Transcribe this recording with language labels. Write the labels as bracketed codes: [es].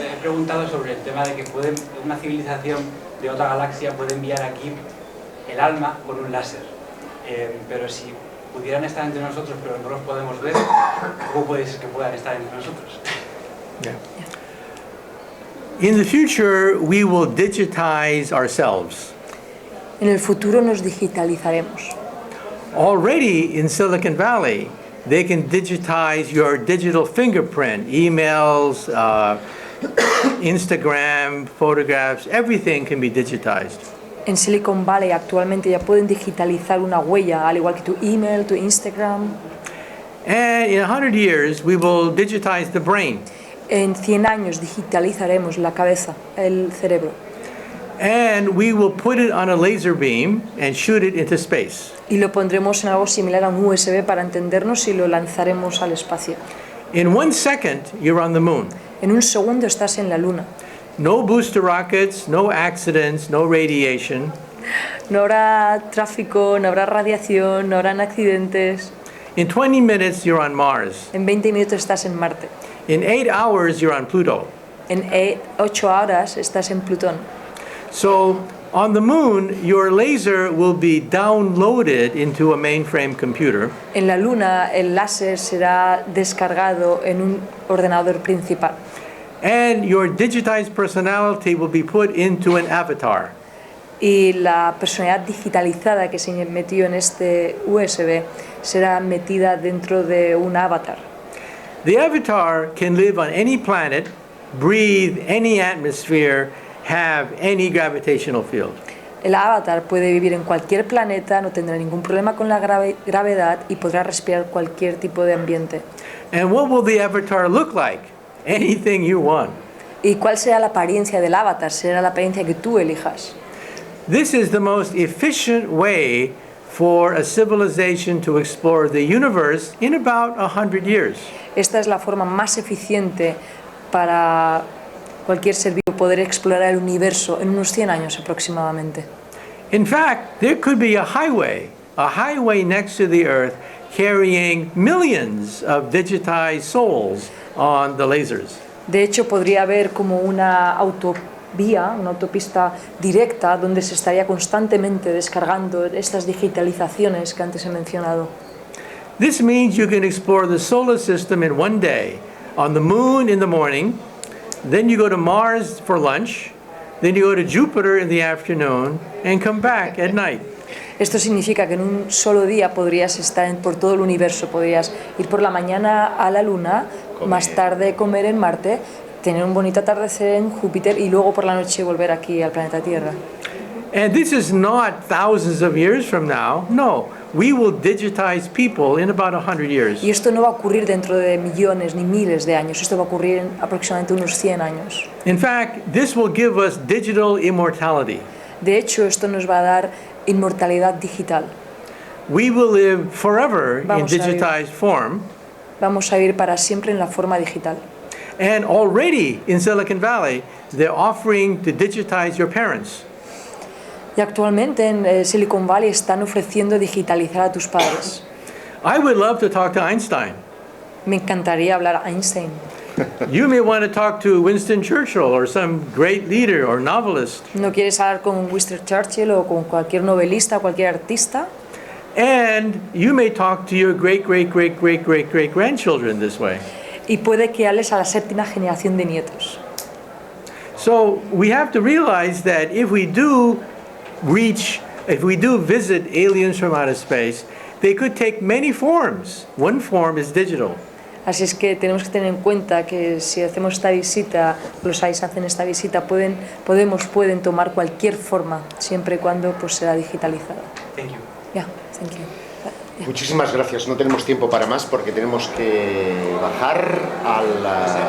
[es] he preguntado sobre el tema de que una civilización de otra galaxia puede enviar aquí el alma con un láser. Pero si pudieran estar entre nosotros pero no los podemos ver, ¿cómo puede ser que puedan estar entre nosotros? [en] Yeah. In the future, we will digitize ourselves. [es] En el futuro nos digitalizaremos. [en] Already in Silicon Valley, they can digitize your digital fingerprint, emails, Instagram, photographs, everything can be digitized. [es] En Silicon Valley actualmente ya pueden digitalizar una huella, al igual que tu email, tu Instagram. [en] And in 100 years, we will digitize the brain. [es] En 100 años digitalizaremos la cabeza, el cerebro. [en] And we will put it on a laser beam and shoot it into space. [es] Y lo pondremos en algo similar a un USB para entendernos y lo lanzaremos al espacio. [en] In 1 second, you're on the moon. [es] En un segundo estás en la luna. [en] No booster rockets, no accidents, no radiation. [es] No habrá tráfico, no habrá radiación, no habrán accidentes. [en] In 20 minutes, you're on Mars. [es] En 20 minutos estás en Marte. [en] In 8 hours, you're on Pluto. [es] En 8 horas estás en Plutón. [en] So on the moon, your laser will be downloaded into a mainframe computer. [es] En la luna el láser será descargado en un ordenador principal. [en] And your digitized personality will be put into an avatar. [es] Y la personalidad digitalizada que se metió en este USB será metida dentro de un avatar. [en] The avatar can live on any planet, breathe any atmosphere, have any gravitational field. [es] El avatar puede vivir en cualquier planeta, no tendrá ningún problema con la gravedad y podrá respirar cualquier tipo de ambiente. [en] And what will the avatar look like? Anything you want. [es] ¿Y cuál será la apariencia del avatar? Será la apariencia que tú elijas. [en] This is the most efficient way for a civilization to explore the universe in about 100 years. [es] Esta es la forma más eficiente para cualquier ser vivo poder explorar el universo en unos 100 años aproximadamente. [en] In fact, there could be a highway next to the Earth carrying millions of digitized souls on the lasers. [es] De hecho, podría haber como una autovía, una autopista directa donde se estaría constantemente descargando estas digitalizaciones que antes he mencionado. [en] This means you can explore the solar system in one day. On the moon in the morning, then you go to Mars for lunch, then you go to Jupiter in the afternoon, and come back at night. [es] Esto significa que en un solo día podrías estar por todo el universo, podrías ir por la mañana a la Luna, más tarde comer en Marte, tener un bonito atardecer en Júpiter y luego por la noche volver aquí al planeta Tierra. [en] And this is not thousands of years from now. No, we will digitize people in about 100 years. [es] Y esto no va a ocurrir dentro de millones ni miles de años, esto va a ocurrir en aproximadamente unos 100 años. [en] In fact, this will give us digital immortality. [es] De hecho, esto nos va a dar inmortalidad digital. [en] We will live forever in digitized form. [es] Vamos a vivir para siempre en la forma digital. [en] And already in Silicon Valley, they're offering to digitize your parents. [es] Y actualmente en Silicon Valley están ofreciendo digitalizar a tus padres. [en] I would love to talk to Einstein. [es] Me encantaría hablar a Einstein. [en] You may want to talk to Winston Churchill or some great leader or novelist. [es] No quieres hablar con Winston Churchill o con cualquier novelista o cualquier artista. [en] And you may talk to your great-great-great-great-great-great-grandchildren this way. [es] Y puede que hables a la séptima generación de nietos. [en] So we have to realize that if we do visit aliens from outer space, they could take many forms. One form is digital. [es] Así es que tenemos que tener en cuenta que si hacemos esta visita, los aliens hacen esta visita, pueden tomar cualquier forma, siempre y cuando pues sea digitalizada. [en] Thank you. Yeah, thank you. Yeah. [es] Muchísimas gracias. No tenemos tiempo para más porque tenemos que bajar a la...